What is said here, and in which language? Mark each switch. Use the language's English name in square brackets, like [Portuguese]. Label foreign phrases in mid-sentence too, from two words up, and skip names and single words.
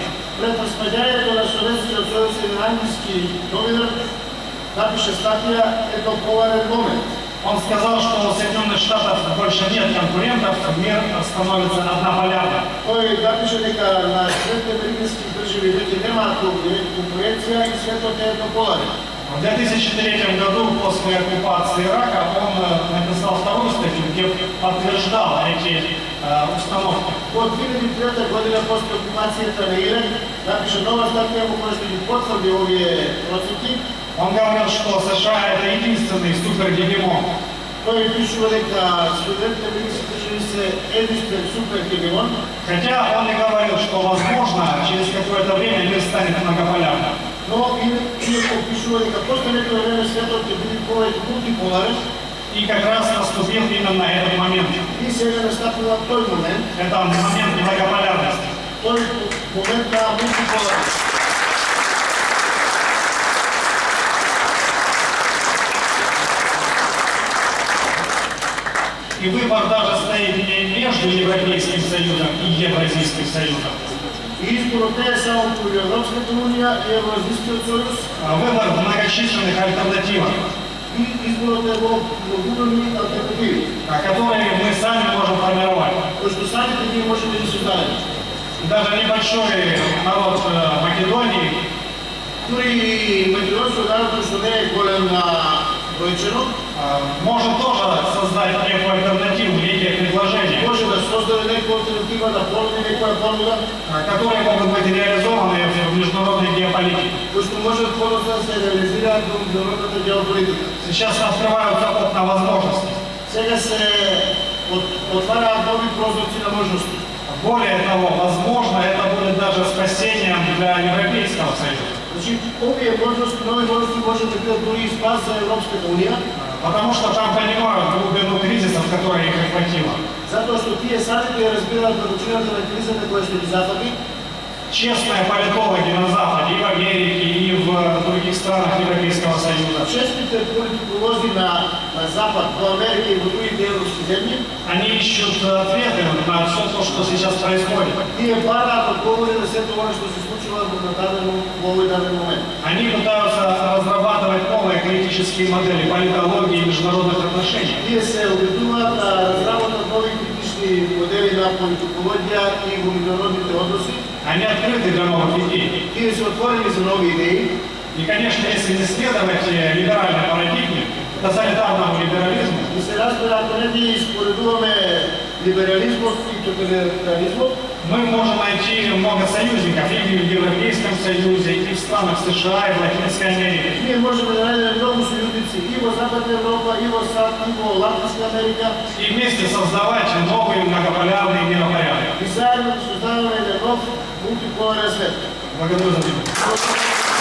[Macedonian] Пред распаѓањето на Советскиот союз еден англиски новинар напише статија «Еднополарен момент». [Russian] Он сказал, что у Соединенных Штатов больше нет конкурентов, мир становится однополярным. [Macedonian] Тој напише дека на Средните американски држави веќе немаат конкуренција и светот е еднополарен. [Russian] В 2003 году, после оккупации Ирака, он написал вторую статью, где подтверждал эти установки. [Macedonian] Во 2003 година, после окупацијата на Ирак, напише нова статија во која што ги потврди овие проценти. [Russian] Он говорил, что США это единственный супергегемон. [Macedonian] Тој пишува дека Соединените американски држави се единствен супергегемон. [Russian] Хотя он и говорил, что возможно через какое-то время мир станет многополярным. [Macedonian] Но инако пишува дека после некој време светот ќе биде повеќе мултиполарен. [Russian] И как раз наступил именно этот момент. [Macedonian] И сега настапува тој момент. [Russian] Это момент многополярности. [Macedonian] Тој момент на мултиполарност. [Russian] И выбор даже стоит не между Европейским союзом и Евразийским союзом. [Macedonian] И изборот не е само меѓу Европската унија и Евразijскиот сојуз. [Russian] Выбор в многочисленных альтернативах, [Macedonian] И изборот е во многобройни алтернативи, [Russian] которые мы сами можем формировать. [Macedonian] кои што самите ние можеме да ги создадеме. [Russian] Даже небольшой народ Македонии [Macedonian] Дури и македонскиот народ, кој што не е голем на бројчено, [Russian] может тоже создать некую альтернативу, некие предложения, [Macedonian] може да создаде некоја алтернатива, да понуди некоја понуда, [Russian] которые могут быть реализованы в международной геополитике. [Macedonian] кои што можат подоцна да се реализираат во меѓународната геополитика. [Russian] Сейчас открываются окна возможностей. [Macedonian] Сега се отвараат нови прозорци на можности. [Russian] Более того, возможно, это будет даже спасением для Европейского союза. [Macedonian] Значи, овие можности, нови можности може да бидат дури и спас за Европската унија, [Russian] Потому что там понимают глубину кризисов, которые их охватило. [Macedonian] затоа што тие самите разбираат врачината на кризата која што ги зафати. [Russian] Честные политологи на Западе, и в Америке, и в других странах Европейского Союза, [Macedonian] Честните политиколози на Запад, во Америка и во другите европски земји, [Russian] они ищут ответы на все то, что сейчас происходит. [Macedonian] тие бараат одговори на сето она што се случува во овој даден момент. [Russian] Они пытаются разрабатывать новые критические модели политологии и международных отношений. [Macedonian] Тие се обидуваат да разработат нови критични модели на политикологија и во меѓународните односи. [Russian] Они открыты для новых идей. [Macedonian] Тие се отворени за нови идеи. [Russian] И, конечно, если не следовать либеральной парадигме, тоталитарному либерализму, [Macedonian] И се разбира, ако не ги споредуваме либерализмот и тоталитаризмот, [Russian] мы можем найти много союзников и в Европейском Союзе, и в странах США, и в Латинской Америке. [Macedonian] ние можеме да најдеме многу сојузници и во Западна Европа, и во САД, и во Латинска Америка, [Russian] И вместе создавать новый многополярный миропорядок. [Macedonian] и заедно да создаваме еден нов мултиполарен свет. [Russian] Благодарю за внимание.